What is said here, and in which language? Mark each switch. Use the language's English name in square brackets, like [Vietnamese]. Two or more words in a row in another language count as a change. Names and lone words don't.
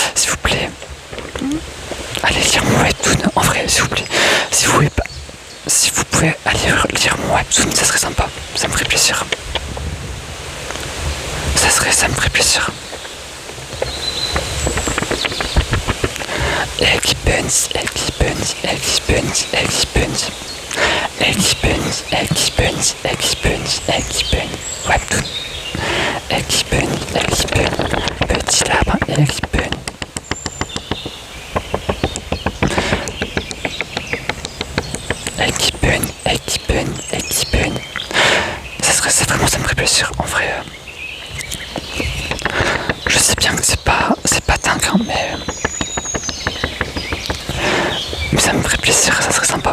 [French] vous plaît, allez lire mon webtoon. En vrai, s'il vous plaît, si vous pouvez aller lire mon webtoon, ça serait sympa. Ça me ferait plaisir. Ça me ferait plaisir. Eggy Bunny, Eggy Bunny, Eggy Bunny, Eggy Bunny. Eggy Bunny, Eggy Bunny, Eggy Bunny, Eggy Bunny. Webtoon. Eggy Bunny, Eggy Bunny. Petit lapin, Eggy Bunny. Eggy Bunny, Eggy Bunny, Eggy Bunny. Vraiment, ça me ferait plaisir. En vrai, je sais bien que c'est pas dingue, hein, mais ça me ferait plaisir, ça serait sympa.